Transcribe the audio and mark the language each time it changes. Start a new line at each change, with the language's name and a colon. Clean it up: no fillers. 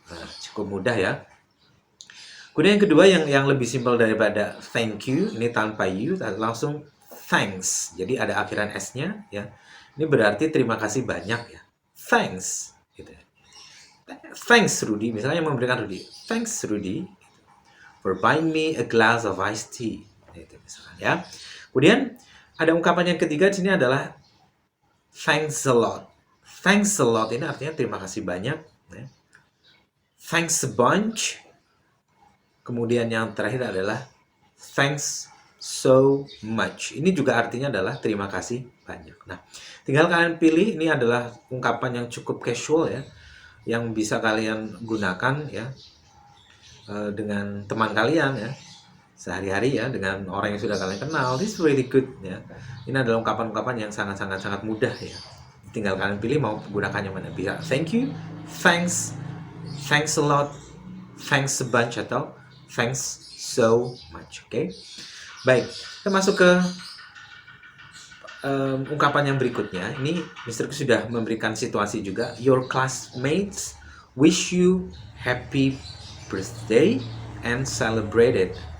Indonesian: Nah, cukup mudah ya. Kemudian yang kedua yang lebih simpel daripada thank you, ini tanpa you, langsung thanks. Jadi ada akhiran S-nya ya. Ini berarti terima kasih banyak ya. Thanks gitu. Thanks Rudy, misalnya yang memberikan Rudy.
English: Thanks Rudy for buying me a glass of iced tea.
Indonesian: Itu misalnya ya. Kemudian ada ungkapan yang ketiga di sini adalah thanks a lot. Thanks a lot ini artinya terima kasih banyak. Ya.
English: Thanks a bunch.
Indonesian: Kemudian yang terakhir adalah thanks so much. Ini juga artinya adalah terima kasih banyak. Nah, tinggal kalian pilih. Ini adalah ungkapan yang cukup casual ya, yang bisa kalian gunakan ya dengan teman kalian ya, sehari-hari ya, dengan orang yang sudah kalian kenal.
English: This is really good
Indonesian: ya. Ini adalah ungkapan-ungkapan yang sangat mudah ya. Tinggal kalian pilih mau gunakannya mana. Bisa thank you, thanks, thanks a lot, thanks a bunch, atau thanks so much. Oke. Baik, kita masuk ke ungkapan yang berikutnya. Ini Mr. K sudah memberikan situasi juga.
English: Your classmates wish you happy birthday and celebrate it.